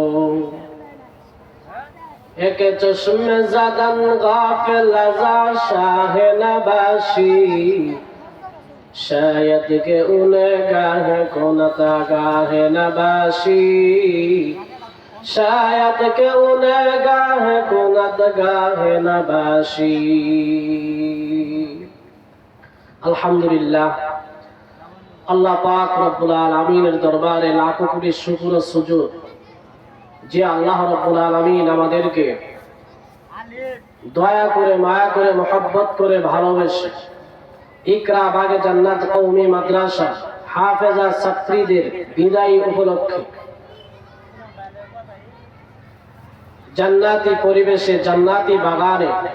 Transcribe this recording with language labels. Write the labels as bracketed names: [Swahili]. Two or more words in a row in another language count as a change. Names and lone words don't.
[Persian] ایک چشم زدن غافل ازا شاہ نباشی شاید کہ انہیں گاہ کنتا گاہ نباشی شاید کہ انہیں گاہ کنت گاہ نباشی [Bangla] الحمدللہ আল্লাহ পাক [Arabic] رب العالمين [Bangla] দরবারে লাখো কোটি শুকর ও সুজুদ যে [Arabic] الله رب العالمين [Bangla] আমাদেরকে দয়া করে মায়া করে মহব্বত করে ভালোবেসে ইকরা বাগে জান্নাত কওমি মাদ্রাসা হাফেজা ছাত্রীদের বিদায় উপলক্ষে জান্নাতি পরিবেশে জান্নাতি বাগানে